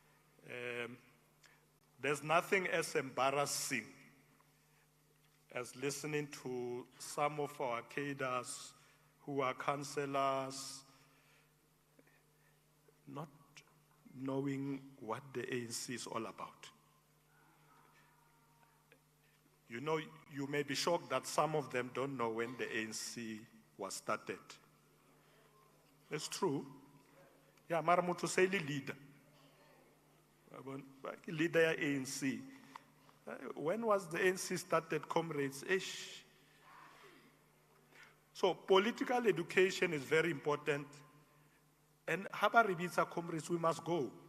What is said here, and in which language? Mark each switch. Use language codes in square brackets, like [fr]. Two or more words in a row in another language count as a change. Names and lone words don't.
[en] There's nothing as embarrassing as listening to some of our cadres who are councillors not knowing what the ANC is all about. You know, you may be shocked that some of them don't know when the ANC was started. It's true. Yeah, [nso] mara motho se le leader. Leader ya ANC. [en] When was the ANC started, comrades? Ish. So political education is very important. And Haba Ribitsa, comrades, we must go.